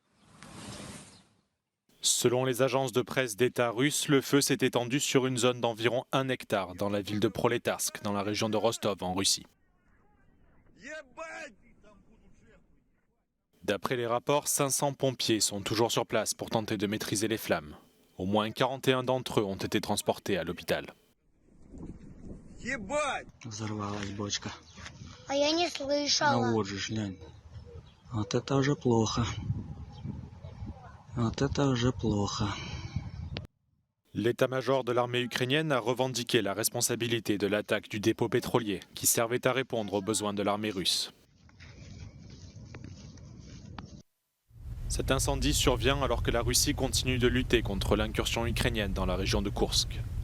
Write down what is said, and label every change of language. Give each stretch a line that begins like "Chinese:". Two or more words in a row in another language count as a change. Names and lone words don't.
French: Selon les agences de presse d'État russes, le feu s'est étendu sur une zone d'environ 1 hectare dans la ville de Proletarsk, dans la région de Rostov, en Russie. D'après les rapports, 500 pompiers sont toujours sur place pour tenter de maîtriser les flammes. Au moins 41 d'entre eux ont été transportés à l'hôpital.
Russian: Взорвалась бочка. А я не А слышала. вот же ж, глянь. Вот это уже плохо. Вот это уже плохо.
French: L'état-major de l'armée ukrainienne a revendiqué la responsabilité de l'attaque du dépôt pétrolier, qui servait à répondre aux besoins de l'armée russe. Cet incendie survient alors que la Russie continue de lutter contre l'incursion ukrainienne dans la région de Koursk.